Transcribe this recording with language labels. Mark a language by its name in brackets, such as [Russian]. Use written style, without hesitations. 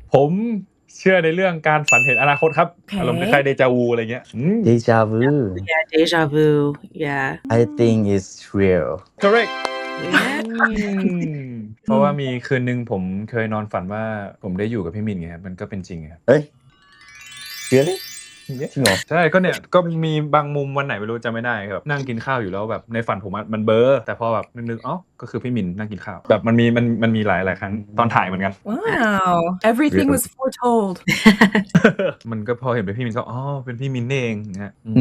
[Thai] ผมเชื่อในเรื่องการฝันเห็นอนาคตครับ [English] Okay. [Thai] อารมณ์คล้ายๆเดจาวูอะไรเงี้ย [English] deja vu Yeah, deja vu. Yeah. I think it's real correct Yeah. [Thai] เพราะว่ามีคืนนึงผมเคยนอนฝันว่าผมได้อยู่กับพี่มินไงครับมันก็เป็นจริงครับ เฮ้ย [English] really [Thai] จริงเหรอ ใช่ก็เนี่ยก็มีบางมุมวันไหนไม่รู้จำไม่ได้ครับนั่งกินข้าวอยู่แล้วแบบในฝันผมมันเบลอแต่พอแบบนึกก็คือพี่มินนั่งกินข้าวแบบมันมีหลายครั้งตอนถ่ายเหมือนกัน [English] Wow, everything was foretold. [Thai] มันก็พอเห็นเป็นพี่มินก็เป็นพี่มินนี่เองเนี่ย